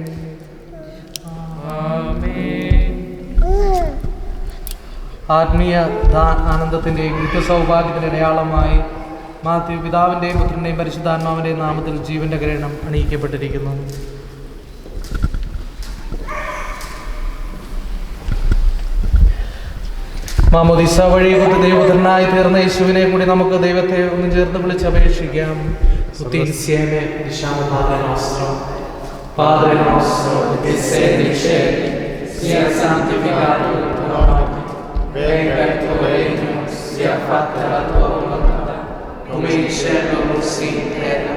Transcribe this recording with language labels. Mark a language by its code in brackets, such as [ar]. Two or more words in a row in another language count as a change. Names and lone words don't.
[ml] ആത്മീയ ആനന്ദത്തിന്റെയും നിത്യസൗഭാഗ്യത്തിന്റെ അടയാളമായി മാത്യു പിതാവിന്റെയും പുത്രന്റെയും പരിശുദ്ധാത്മാവിന്റെയും നാമത്തിൽ ജീവന്റെ കിരീടം അണിയിക്കപ്പെട്ടിരിക്കുന്നു. മാമോദീസ വഴി ദൈവപുത്രനായി തീർന്ന യേശുവിനെ കൂടി നമുക്ക് ദൈവത്തെ ഒന്നും ചേർന്ന് വിളിച്ചപേക്ഷിക്കാം. [it] Padre nostro che sei nei cieli, sia santificato il tuo nome, venga il tuo regno, sia fatta la tua volontà, come in cielo così in terra.